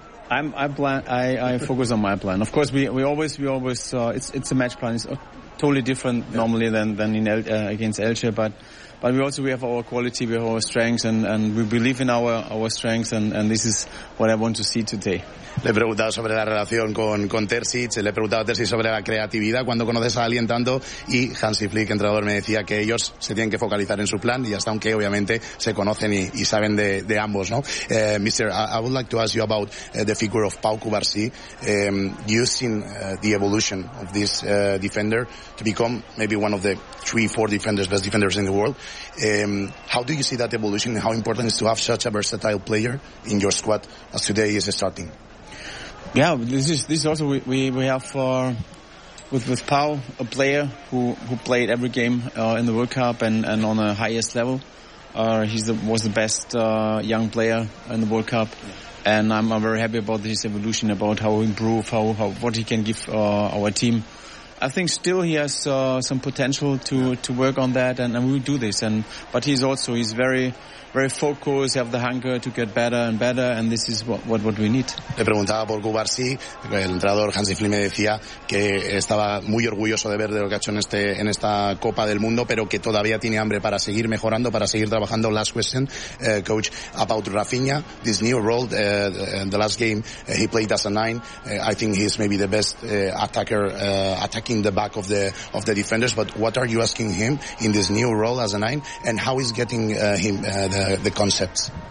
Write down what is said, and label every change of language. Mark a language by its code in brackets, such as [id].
[en] I focus on my plan. Of course, it's a match plan. It's totally different normally than in against Elche, but we also, we have our quality, we have our strengths, and we believe in our strengths, and this is what I want to see today. [es] Le he preguntado sobre la relación con Terzic, le he preguntado a Terzic sobre la creatividad, cuando conoces a alguien tanto, y Hansi Flick, entrenador, me decía que ellos se tienen que focalizar en su plan, y hasta aunque obviamente se conocen y saben de ambos, ¿no? [en] Mister, I would like to ask you about the figure of Pau Cubarsí. You've seen the evolution of this defender to become maybe one of the 3-4 defenders, best defenders in the world. How do you see that evolution, and how important it is to have such a versatile player in your squad as today is starting? Yeah, this is also we have with Pau, a player who played every game in the World Cup and on the highest level. He was the best young player in the World Cup, and I'm very happy about his evolution, about how he improved, how what he can give our team. I think still he has some potential to work on that, and we will do this. But he's very, very focused, have the hunger to get better and better, and this is what we need. [es] Le preguntaba por Cubarsí, el entrenador Hansi Flick me decía que estaba muy orgulloso de ver de lo que ha hecho en esta Copa del Mundo, pero que todavía tiene hambre para seguir mejorando, para seguir trabajando. [en] Last question, coach, about Rafinha, this new role, the last game he played as a nine, I think he's maybe the best attacker, attacking the back of the defenders, but what are you asking him in this new role as a nine, and how is getting him the concepts?